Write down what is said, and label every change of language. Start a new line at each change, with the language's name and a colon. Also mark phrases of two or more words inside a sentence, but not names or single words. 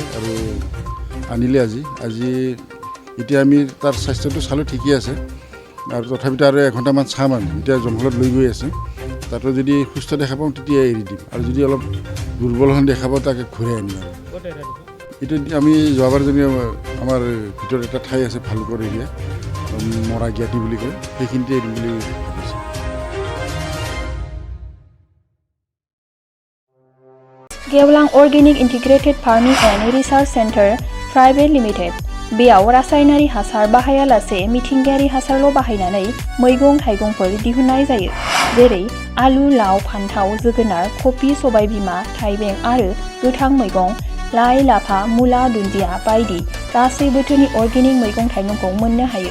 Assamese: আৰু আনিলে আজি এতিয়া আমি তাৰ স্বাস্থ্যটো চালোঁ ঠিকেই আছে আৰু তথাপিতো আৰু এঘণ্টামান চাম আমি এতিয়া জংঘলত লৈ গৈ আছে তাতো যদি সুস্থ দেখা পাওঁ তেতিয়া এৰি দিম আৰু যদি অলপ দুৰ্বল হৈ দেখা পাওঁ তাকে ঘূৰাই আনিম আৰু এইটো আমি যোৱাবাৰ যদি আমাৰ ভিতৰত এটা ঠাই আছে ভালুকৰ এৰিয়া মৰা জ্ঞাতি বুলি কয় সেইখিনিতে এৰিম বুলি ভাবিছোঁ।
Bodo: गेवलां अर्गेनिक इन्टिग्रेटेड फार्मिंग एन्ड रिसार्च सेन्टर प्राइवेट लिमिटेड बेयाव रासायनारि हासार बाहायालासे मिथिंगायारि हासारल' बाहायनानै मैगं थाइगंफोर दिहुननाय जायो जेरै आलु, लाव, फान्थाव, जोगोनार, कफि, सबायबिमा, थाइबें आरो गोथां मैगं लाइ, लाफा, मुला, दुन्दिया बायदि गासै बोथोरनि अर्गेनिक मैगं थाइगंखौ मोननो हायो।